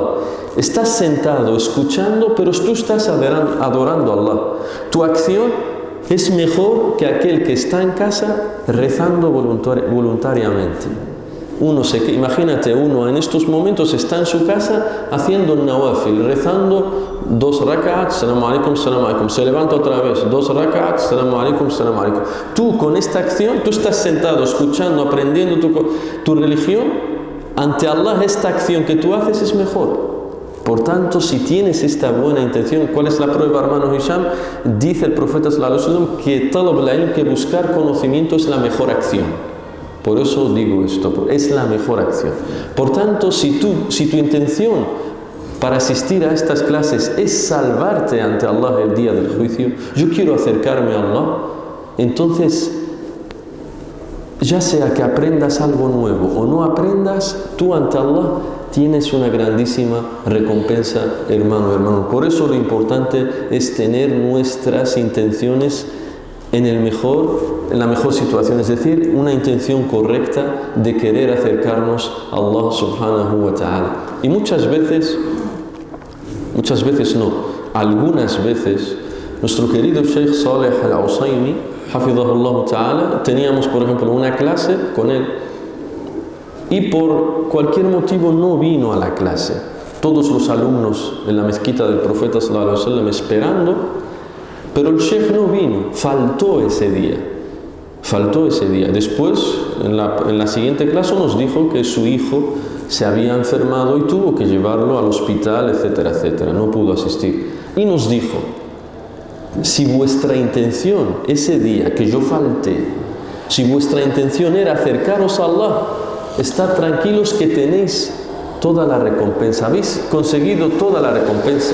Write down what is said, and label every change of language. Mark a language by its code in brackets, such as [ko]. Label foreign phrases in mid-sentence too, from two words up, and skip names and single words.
[es] Estás sentado, escuchando, pero tú estás adorando a Allah. Tu acción es mejor que aquel que está en casa rezando voluntariamente. Imagínate, uno en estos momentos está en su casa haciendo el nawafil, rezando 2 rak'at, [ar] سلام عليكم, [es] se levanta otra vez, 2 rak'at, [ar] سلام عليكم. [es] Tú con esta acción, tú estás sentado, escuchando, aprendiendo tu religión. Ante Allah esta acción que tú haces es mejor. Por tanto, si tienes esta buena intención, ¿cuál es la prueba, hermano Hisham? Dice el profeta [ar] صلى الله عليه وسلم [es] que [ar] طلب العلم, [es] que buscar conocimiento es la mejor acción. Por eso digo esto, es la mejor acción. Por tanto, si tu intención para asistir a estas clases es salvarte ante Allah el día del juicio, yo quiero acercarme a Allah, entonces, ya sea que aprendas algo nuevo o no aprendas, tú ante Allah tienes una grandísima recompensa, hermano. Por eso lo importante es tener nuestras intenciones en la mejor situación, es decir, una intención correcta de querer acercarnos a Allah [ar] سبحانه وتعالى. [es] Y algunas veces, nuestro querido Sheikh Saleh al-Usaymi, [ar] حفظه الله تعالى, [es] teníamos por ejemplo una clase con él y por cualquier motivo no vino a la clase. Todos los alumnos en la mezquita del profeta [ar] صلى الله عليه وسلم [es] esperando, pero el Sheikh no vino, faltó ese día. Después, en la siguiente clase nos dijo que su hijo se había enfermado y tuvo que llevarlo al hospital, etcétera, etcétera. No pudo asistir. Y nos dijo: si vuestra intención ese día que yo falté, si vuestra intención era acercaros a Allah, estad tranquilos que tenéis toda la recompensa, habéis conseguido toda la recompensa.